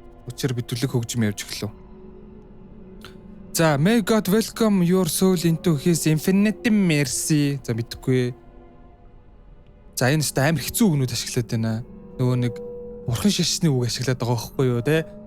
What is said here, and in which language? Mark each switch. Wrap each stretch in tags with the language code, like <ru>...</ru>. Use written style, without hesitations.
<mn>Учир битүүлэг хөгжим явж эхлэв.</mn> <en>За, may God welcome your soul into his infinite mercy.</en> <mn>За, мэдхгүй. За, энэ ч амар хэцүү үгнүүд ашиглаад байна. Нөгөө нэг бурхан шашны үг ашиглаад байгаа байхгүй юу те?</mn>